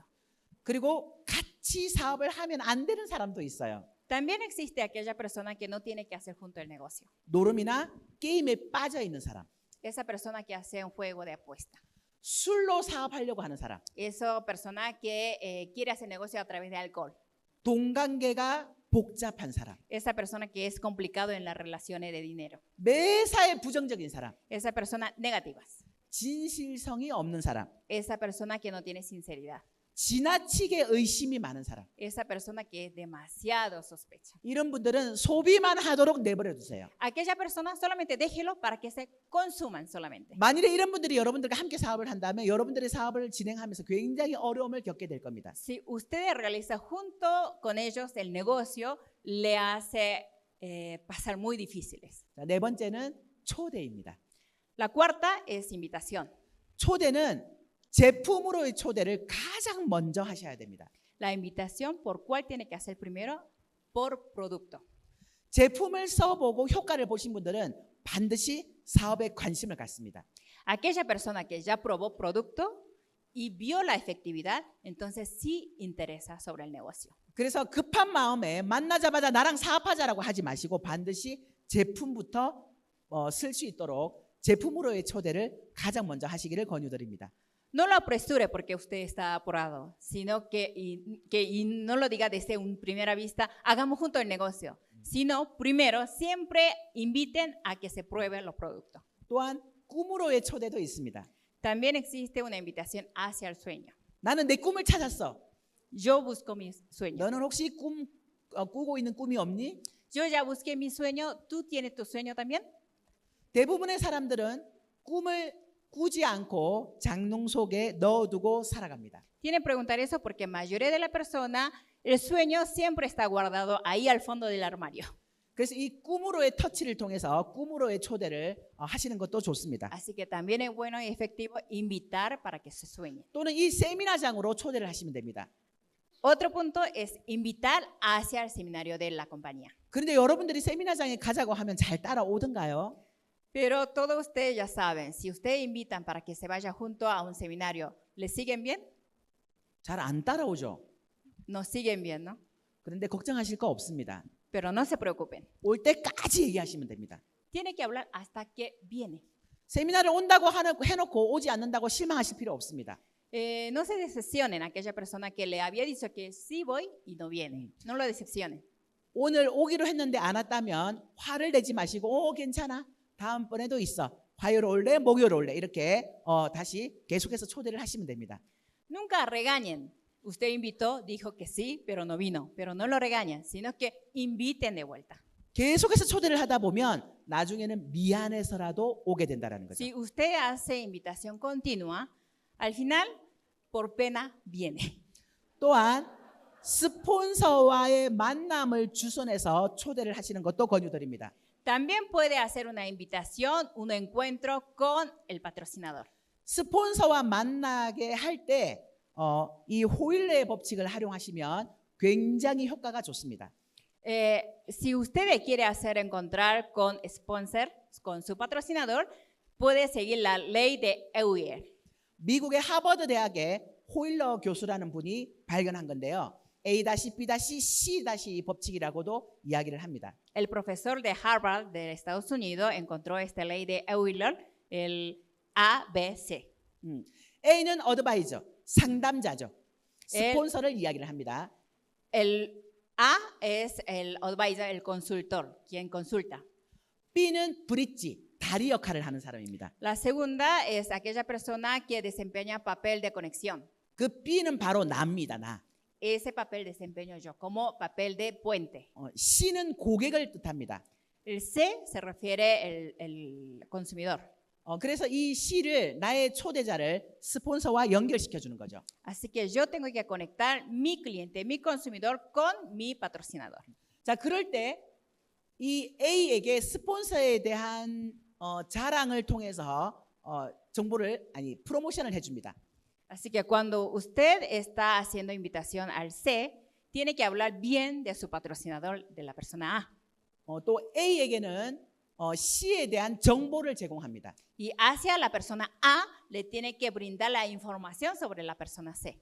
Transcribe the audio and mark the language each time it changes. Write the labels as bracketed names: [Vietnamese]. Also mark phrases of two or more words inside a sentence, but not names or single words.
[Korean] 그리고 같이 사업을 하면 안 되는 사람도 있어요. [Spanish] También existe aquella persona que no tiene que hacer junto el negocio. [Korean] 노름이나 게임에 빠져 있는 사람. [Spanish] Esa persona que hace un juego de apuesta. [Korean] 술로 사업하려고 하는 사람. [Spanish] Esa persona que quiere hacer negocio a través de alcohol. [Korean] 동관계가 복잡한 사람. [Spanish] Esa persona que es complicado en las relaciones de dinero. [Korean] 매사에 부정적인 사람. [Spanish] Esa persona negativas. [Korean] 진실성이 없는 사람. [Spanish] Esa persona que no tiene sinceridad. [Korean] 지나치게 의심이 많은 사람. [Spanish] Esa persona que es demasiado sospecha. [Korean] 이런 분들은 소비만 하도록 내버려 두세요. [Spanish] Aquella persona solamente déjelo para que se consuman solamente. [Korean] 만일에 이런 분들이 여러분들과 함께 사업을 한다면 여러분들의 사업을 진행하면서 굉장히 어려움을 겪게 될 겁니다. [Spanish] Si usted realiza junto con ellos el negocio, le hace pasar muy difíciles. [Korean] 자, 네 번째는 초대입니다. [Spanish] La cuarta es invitación. [Korean] 초대는 제품으로의 초대를 가장 먼저 하셔야 됩니다. [Spanish] La invitación, ¿por cuál tiene que hacer primero? Por producto. [Korean] 제품을 써보고 효과를 보신 분들은 반드시 사업에 관심을 갖습니다. [Spanish] Aquella persona que ya probó producto y vio la efectividad, entonces sí interesa sobre el negocio. [Korean] 그래서 급한 마음에 만나자마자 나랑 사업하자라고 하지 마시고 반드시 제품부터 쓸 수 있도록 제품으로의 초대를 가장 먼저 하시기를 권유드립니다. [Spanish] No lo apresure porque usted está apurado, sino que no lo diga desde una primera vista, hagamos juntos el negocio, sino primero siempre inviten a que se prueben los productos. [Korean] 또한 꿈으로의 초대도 있습니다. [Spanish] También existe una invitación hacia el sueño. [Korean] 나는 내 꿈을 찾았어. [Spanish] Yo busco mi sueño. [Korean] 너는 혹시 꾸고 있는 꿈이 없니? [Spanish] Yo ya busqué mi sueño, ¿tú tienes tu sueño también? [Korean] 대부분의 사람들은 꿈을 꾸지 않고 장롱 속에 넣어두고 살아갑니다. [Spanish] Tienen que preguntar eso porque la mayoría de la persona, el sueño siempre está guardado ahí al fondo del armario. [Korean] 그래서 이 꿈으로의 터치를 통해서 꿈으로의 초대를 하시는 것도 좋습니다. [Spanish] Así que también es bueno y efectivo invitar para que se sueñe. [Korean] 또는 이 세미나장으로 초대를 하시면 됩니다. [Spanish] Otro punto es invitar hacia el seminario de la compañía. [Korean] 그런데 여러분들이 세미나장에 가자고 하면 잘 따라오던가요? [Spanish] Pero todos ustedes ya saben, si ustedes invitan para que se vaya junto a un seminario, ¿les siguen bien? [Korean] 잘 안 따라오죠. [Spanish] Nos siguen bien, ¿no? [Korean] 그런데 걱정하실 거 없습니다. [Spanish] Pero no se preocupen. [Korean] 올 때까지 얘기하시면 됩니다. [Spanish] Tiene que hablar hasta que viene. [Korean] 세미나를 온다고 해놓고 오지 않는다고 실망하실 필요 없습니다. [Spanish] No se decepcionen aquella persona que le había dicho que sí voy y no viene. No lo decepcionen. [Korean] 오늘 오기로 했는데 안 왔다면 화를 내지 마시고 괜찮아. 다음번에도 있어. 화요일 올래? 목요일 올래? 이렇게 다시 계속해서 초대를 하시면 됩니다. [Spanish] Nunca regañen. Usted invitó, dijo que sí, pero no vino. Pero no lo regañen, sino que inviten de vuelta. [Korean] 계속해서 초대를 하다 보면 나중에는 미안해서라도 오게 된다는 거죠. [Spanish] Si usted hace invitación continua, al final, por pena, viene. [Korean] 또한 스폰서와의 만남을 주선해서 초대를 하시는 것도 권유드립니다. [Spanish] También puede hacer una invitación, un encuentro con el patrocinador. [Korean] 스폰서와 만나게 할 때 이 호일레의 법칙을 활용하시면 굉장히 효과가 좋습니다. [Spanish] Si usted quiere hacer encontrar con sponsor, con su patrocinador, puede seguir la ley de Euler. [Korean] 미국의 하버드 대학의 호일러 교수라는 분이 발견한 건데요. A-B-C- 법칙이라고도 이야기를 합니다. [Spanish] El profesor de Harvard de Estados Unidos encontró esta ley de Euler, el ABC. [Korean] A는 어드바이저, 상담자죠. 스폰서를 이야기를 합니다. [Spanish] El A es el advisor, el consultor, quien consulta. [Korean] B는 브릿지, 다리 역할을 하는 사람입니다. [Spanish] La segunda es aquella persona que desempeña papel de conexión. [Korean] 그 B는 바로 나입니다. 나. [Spanish] Ese papel desempeño yo como papel de puente. [Korean] C는 고객을 뜻합니다. [Spanish] El C se refiere el consumidor. [Korean] 그래서 이 C를 나의 초대자를 스폰서와 연결시켜 주는 거죠. [Spanish] Así que yo tengo que conectar mi cliente, mi consumidor con mi patrocinador. [Korean] 자, 그럴 때 이 A에게 스폰서에 대한 자랑을 통해서 프로모션을 해줍니다. [Spanish] Así que cuando usted está haciendo invitación al C, tiene que hablar bien de su patrocinador, de la persona A. [Korean] 또 A에게는 C에 대한 정보를 제공합니다. [Spanish] Y hacia la persona A le tiene que brindar la información sobre la persona C.